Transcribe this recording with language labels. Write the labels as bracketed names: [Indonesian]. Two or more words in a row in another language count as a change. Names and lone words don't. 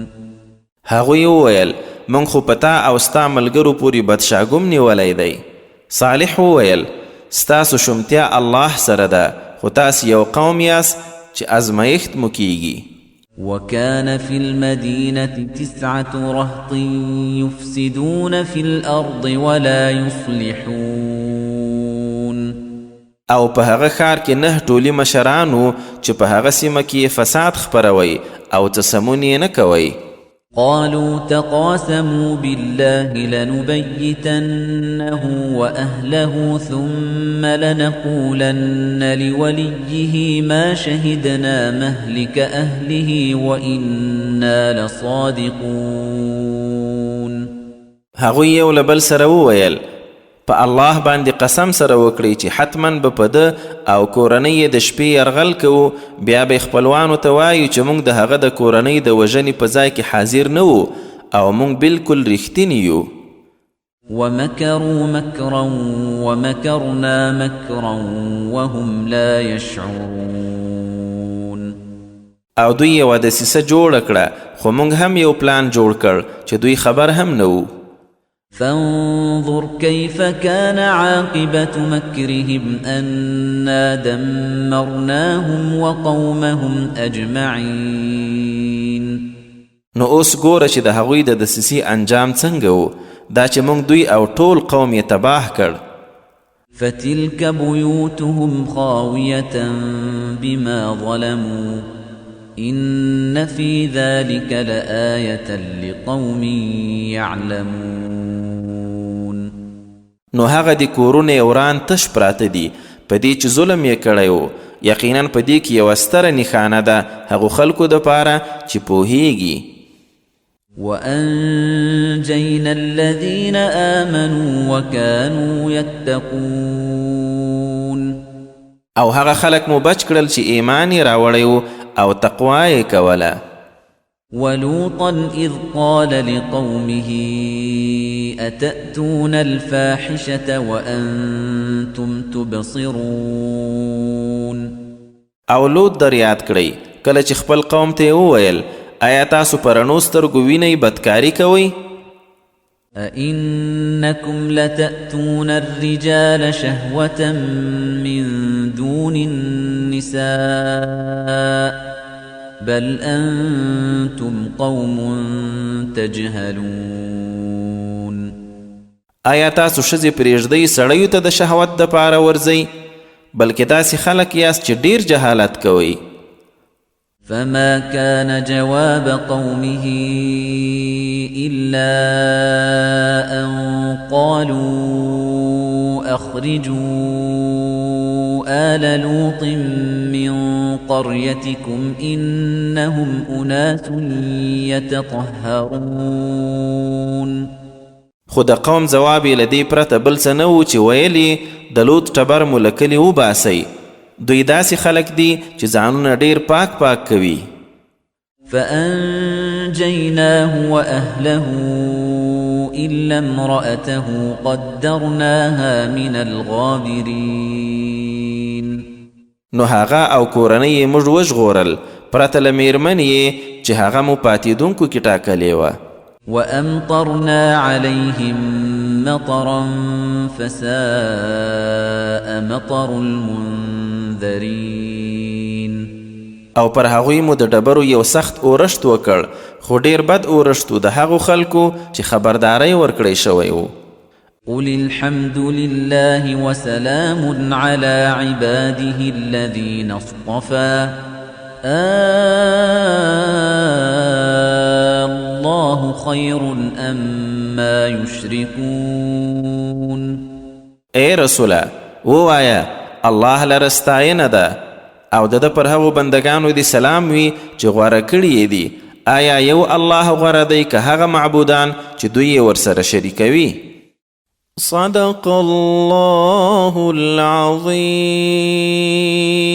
[Pashto] هغوی وویل موږ خو پتا او ستا ملګرو پورې بدشاګوم نیولی دی. صالح وویل ستاسو شومتیا الله سره ده خو تاسې یو قوم یاست چې ازمایښت مو کیږي. [Arabic] وكان في المدينة 9 رهط يفسدون في الأرض ولا يصلحون. [Pashto] او په هغه ښار کې 9 ټولي مشرانو چې په هغه سیمه کې فساد خپروي او څه سمون یې نه کوي. [Arabic] قالوا تقاسموا بالله لنبيتنه وأهله ثم لنقولن لوليه ما شهدنا مهلك أهله وإنا لصادقون. [Pashto] هغوی یو له بل سره وویل په الله باندې قسم سره وکړئ چې حتما به په ده او کورنۍ د شپې یرغل کوو، بیا به خپلوانو ته وایو چې موږ د هغه د کورنۍ د وژنې په ځای کې حاضر نه وو او موږ بالکل رښتیني یو. [Arabic] ومكروا مكرا ومكرنا مكرا وهم لا يشعرون. [Pashto] او دوی یوه دسیسه جوړه کړه خو موږ هم یو پلان جوړ کړ چې دوی خبر هم نه وو. [Arabic] فانظر كيف كان عاقبة مكرهم أنا دمرناهم وقومهم أجمعين. [Pashto] نو اوس ګوره چې د هغوی د دسیسې انجام څنګه و، دا چې موږ دوی او ټول قوم یې تباه کړ. [Arabic] فتلك بيوتهم خاوية بما ظلموا إن في ذلك لآية لقوم يعلمون. [Pashto] نو هغه د کورونه یې وران تش پراته دي په دې چې ظلم یې کړی و، یقینا په دې کې یوه ستره نښانه ده هغو خلکو دپاره چې پوهیږي. [Arabic] وأنجينا الذين آمنوا وكانوا يتقون [Pashto] او هغه خلق مو بچ کړل چې ایمان یې راوړی او تقوا یې کوله. [Arabic] ولوطا إذ قال لقومه أتأتون الفاحشة وأنتم تبصرون [Pashto] او لوط در یاد کړئ کله چې خپل قوم ته وویل آیا تاسو په رڼو سترګو وینئ بدکاري کوئ؟ [Arabic] أئنكم لتأتون الرجال شهوة من دون النساء بل أنتم قوم تجهلون. [Pashto] آیا تاسو ښځې پرېږدئ سړیو ته د شهوت دپاره ورځئ بلکې داسې خلک یاست چې ډیر جهالت کوئ. [Arabic] فما كان جواب قومه إلا أن قالوا أخرجوا آل لوط من قريتكم إنهم أناس يتطهرون. [Pashto] خو د قوم ځواب یې له دې پرته بل څه نه و چې ویل یې د لوط ټبر مو له کلي وباسئ، دوی داسې خلک دي چې ځانونه ډیر پاک پاک کوي. [Arabic] فأنجيناه وأهله إلا امرأته قدرناها من الغابرين. [Pashto] نو هغه او کورنۍ یې موږ وژغورل پرته له میرمنې یې چې هغه مو پاتېدونکو کې ټاکلې وه. [Arabic] وأمطرنا عليهم مطرا فساء مطر المنذرين. [Pashto] او پر هغوی مو د ډبرو یو سخت اورښت وکړ، خو ډیر بد اورښت و د هغو خلکو چې خبرداری ورکړی شوی و. [Arabic] قل الحمد لله وسلام على عباده الذين اصطفى الله خير أما يشركون. [Pashto] اے رسوله ووایه الله لره ستاینه ده او د پر هغو بندگانو دی سلام وي چې غوره کړي یې دي. آیا یو الله غوره دی که هغه معبودان چې دوی یې ورسره شریکوي؟ [Arabic] صدق الله العظیم.